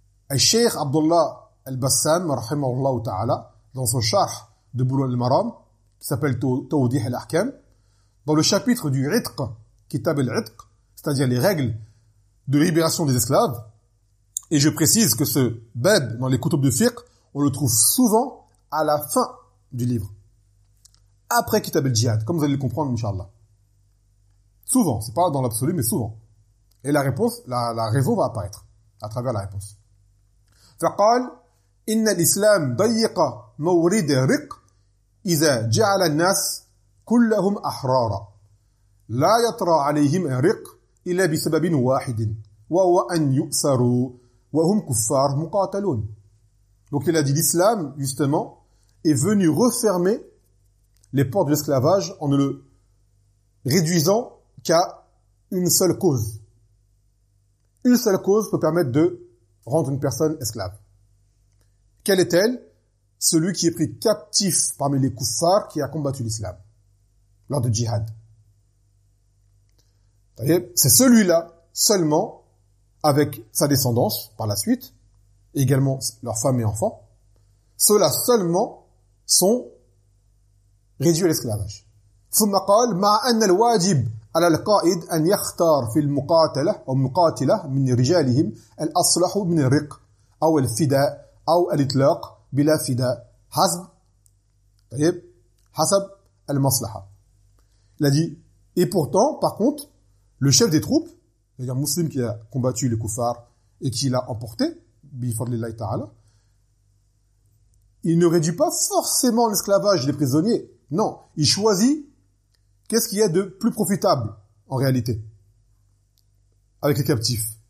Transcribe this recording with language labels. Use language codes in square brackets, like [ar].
[fr] Al-Sheikh Abdullah al-Bassam, rahimahullah ta'ala, dans son charh de Bulugh al-Maram, qui s'appelle Tawdih al-Ahkam, dans le chapitre du Itq, Kitab al-Itq, c'est-à-dire les règles de libération des esclaves, et je précise que ce bab dans les kutub de fiqh, on le trouve souvent à la fin du livre. après Kitab al-Jihad, comme vous allez le comprendre, Inch'Allah. Souvent, c'est pas dans l'absolu, mais souvent. Et la réponse, la raison va apparaître à travers la réponse. [ar] فقال إن الإسلام ضيق مورد رق إذا جعل الناس كلهم أحرارا لا يطرى عليهم رق إلا بسبب واحد وهو أن يؤسروا وهم كفار مقاتلون. [fr] Donc il a dit l'islam justement est venu refermer les portes de l'esclavage en ne le réduisant qu'à une seule cause. Une seule cause peut permettre de rendre une personne esclave. Quelle est-elle? Celui qui est pris captif parmi les kuffars qui a combattu l'islam lors de djihad. C'est celui-là seulement, avec sa descendance par la suite, également leurs femmes et enfants, ceux-là seulement sont réduits à l'esclavage. [ar] ثم قال ما أن الواجب على القائد أن يختار في المقاتلة أو مقاتلة من رجالهم الأصلح من الرق أو الفداء أو الإطلاق بلا فداء حسب طيب حسب المصلحة. [fr] Il a dit, et pourtant, par contre, le chef des troupes, c'est-à-dire un musulman qui a combattu les kuffars et qui l'a emporté, bifadlillahi ta'ala, il ne réduit pas forcément l'esclavage des prisonniers. Non, il choisit qu'est-ce qu'il y a de plus profitable, en réalité, avec les captifs.